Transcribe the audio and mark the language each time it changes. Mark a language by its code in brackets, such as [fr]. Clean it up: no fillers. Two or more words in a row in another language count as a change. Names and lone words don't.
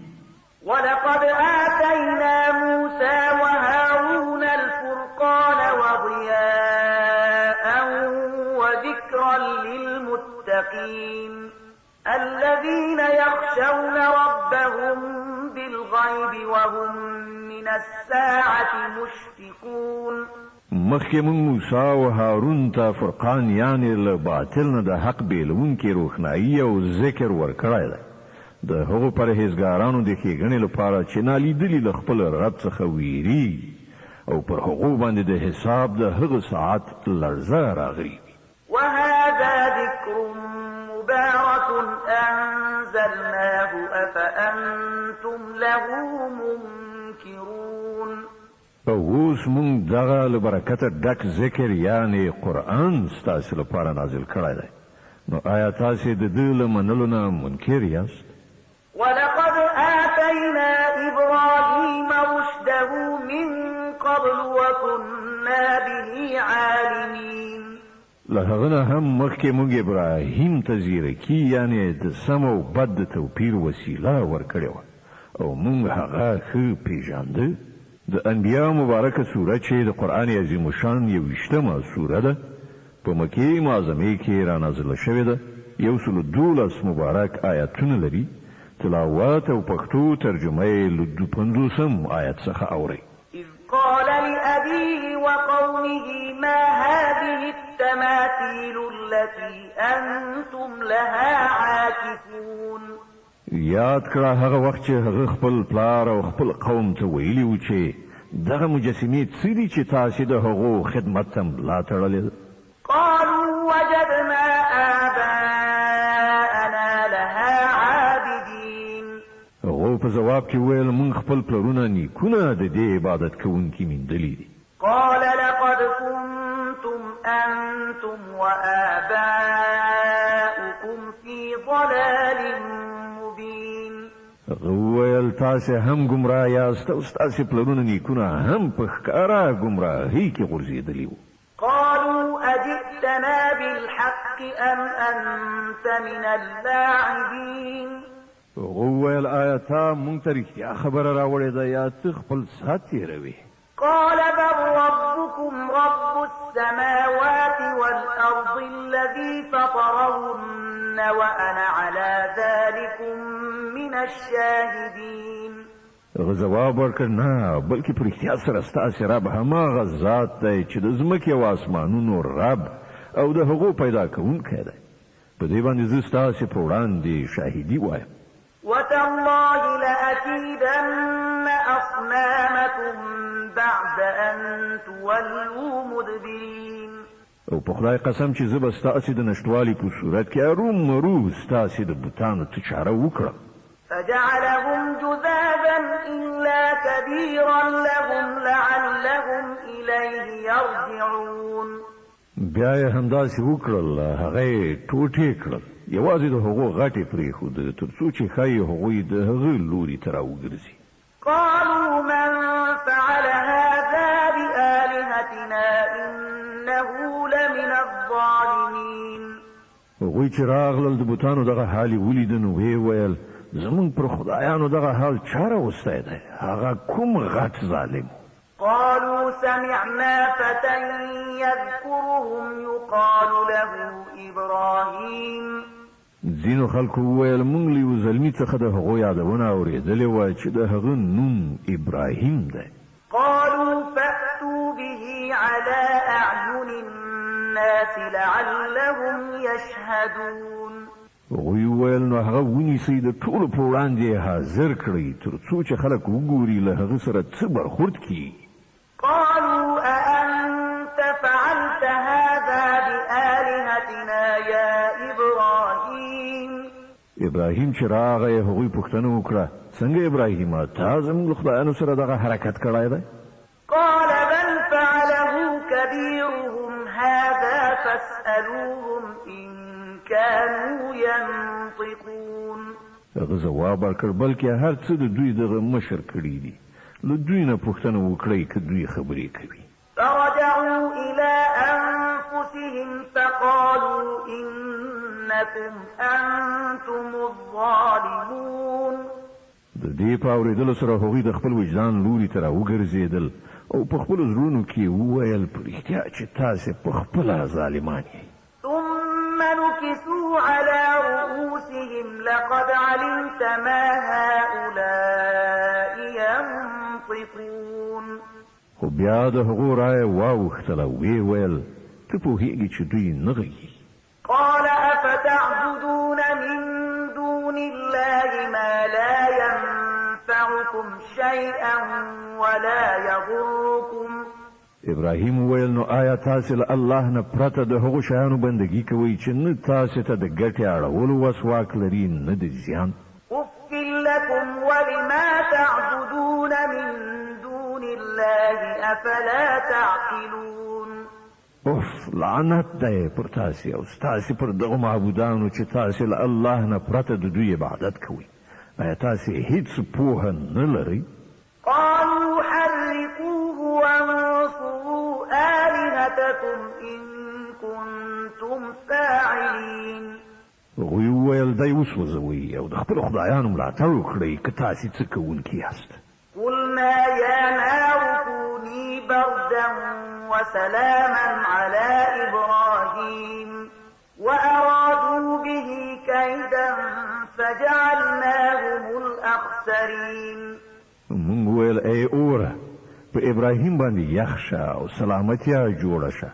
[ar] ولقد آتينا موسى وهارون الفرقان وضياء وذكرا للمتقين الذين يخشون ربهم بالغيب وهم من الساعة مشفقون. [ps] مخکې موږ موسی او هارون ته فرقان یعنی له باطل نه د حق بیلونکې روښنایي او ذکر ورکړی دی د هغو پرهیزګارانو د ښېګڼې لپاره چې نالیدلي له خپل رب څخه ویریږي او پر هغو باندې د حساب د هغه ساعت لړزه راغلي. [ar] وهذا ذكر مبارك أنزلناه أفأنتم له منكرون. [ps] اوس موږ دغه له برکته ډک ذکر یعنی قرآن ستاسو لپاره نازل کړی دی نو آیا تاسې د ده له منلو نه منکر یاست؟ [ar] ولقد آتينا إبراهيم رشده من قبل وكنا به عالمين. [ps] له هغه نه هم مخکې موږ ابراهیم ته زیرکي یعنې د سم او بد د توپیر وسیله ورکړې وه او موږ هغه ښه پیژانده. د انبیا مبارکه سوره چې د قرآن عظیم الشان 21مه سوره ده په مکې معظمې کې رانازله شوې ده. 112 مبارک آیاتونه لري. تلاوت او پښتو ترجمه یې له 50 آیت څخه اورئ. [ar] إذ قال لأبيه وقومه ما هذه التماثيل التي أنتم لها عاكفون. [ps] یاد کړه هغه وخت چې هغه خپل پلار او خپل قوم ته ویلي و چې دغه مجسمې څه دي چې تاسې د هغو خدمت ته ملا تړلې ده. [ar] قالوا وجدنا آباءنا لها عابدين. [ps] هغو په ځواب کې ویل موږ خپل پلرونه نیکونه د دې عبادت کوونکي میندلي دي. [ar] قال لقد كنتم أنتم وآباؤكم في ضلال مبين. [ps] هغه ویل تاسې هم ګمراه یاست او ستاسې پلرونه نیکونه هم په ښکاره ګمراهۍ کې غورځېدلي وو. [ar] قالوا أجئتنا بالحق أم أنت من اللاعبين. [ps] هغه ویل آیا تا موږ ته رښتیا خبره راوړې ده یا ته خپل ساعت تېروې؟ [ar] قال بل ربكم رب السماوات والأرض الذي فطرهن وأنا على ذلكم من الشاهدين. [ps] هغه ځواب ورکړ نه بلکې په رښتیا سره ستاسې رب هماغه ذات دی چې د ځمکې او اسمانونو رب او د هغو پیدا کوونکی دی. په دې باندې زه ستاسې په وړاندې شاهدي وایم. [ar] وتالله لأكيدن أصنامكم بعد أن تولوا مدبرين. [ps] او په خدای قسم چې زه به ستاسې د نشتوالي په صورت کې ارومرو ستاسې د بوتانو ته چاره وکړم. [ar] فجعلهم جذاذا إلا كبيرا لهم لعلهم إليه يرجعون. [ps] بیا یې همداسې وکړل هغه یې ټوټې کړل یوازې د هغو غټې پرېښوده تر څو چې ښایي هغوی د هغه لوري ته راوګرځي. [ar] قالوا من فعل هذا بآلهتنا إنه لمن الظالمين. [ps] هغوی چې راغلل د بوتانو دغه حال یې ولیده نو ویې ویل زمونږ پر خدایانو دغه حال چا راوستی دی؟ هغه کوم غټ ظالم. [ar] قالوا سمعنا فتى يذكرهم يقال له إبراهيم. [ps] ځینو خلکو وویل موږ له یوه زلمي څخه د هغو یادونه اورېدلې وه چې د هغه نوم ابراهیم دی. [ar] قالوا فأتوا به على أعين الناس لعلهم يشهدون. [ps] هغوی وویل نو هغه ونیسئ د ټولو په وړاندې حاضر کړئ تر څو چې خلک وګوري له هغه سره څه برخورد کړي. [ar] قالوا أأنت فعلت هذا بآلهتنا يا إبراهيم. [ps] ابراهیم چې راغی هغوی پوښتنه وکړه څنګه ابراهیمه تا زموږ له خدایانو سره دغه حرکت کړی دی؟ [ar] قال بل فعله كبيرهم هذا فاسألوهم إن كانوا ينطقون. [ps] هغه ځواب ورکړ بلکې هر څه د دوی دغه مشر کړي دي له دوی نه پوښتنه وکړئ که دوی خبرې کوي. [ar] فرجعوا إلى أنفسهم فقالوا إنكم أنتم الظالمون. [ps] د دې په اورېدلو سره هغوی د خپل وجدان لوري ته راوګرځېدل او په خپلو زړونو کې وویل په رښتیا چې تاسې په خپله ظالمان یئ. [ar] ثم نكسوا على رؤوسهم لقد علمت ما هؤلاء ينطقون. [ps] خو بیا د هغو رایه واوښتله ویې ویل ته پوهېږې چې دوی نه غږیږي. [ar] قال أفتعبدون من دون الله ما لا ينفعكم شيئا ولا يضركم. [ps] ابراهیم ویل نو آیا تاسې له الله نه پرته د هغو شیانو بندګي کوئ چې نه تاسې ته د ګټې اړولو وسواک لري نه د زیان. [ar] أف لكم ولما تعبدون من دون الله أفلا تعقلون. [ps] اوف لعنت دی پر تاسې او ستاسې پر دغو معبودانو چې تاسې له الله نه پرته د دوی عبادت کوئ. آیا تاسې هیڅ پوهه نه لرئ؟ [ar] قالوا حرقوه وانصروا آلهتكم إن كنتم كنتم فاعلين [ps] هغوی وویل دی وسوځوئ او د خپلو خدایانو ملاتړ وکړئ که تاسې څه کوونکي یاست. [ar] قلنا يا نار كوني بردا وسلاما على إبراهيم وأرادوا به كيدا فجعلناهم الأخسرين. [ps] مونږ وویل ای اوره په ابراهیم باندې یخ شه او سلامتیا جوړه شه.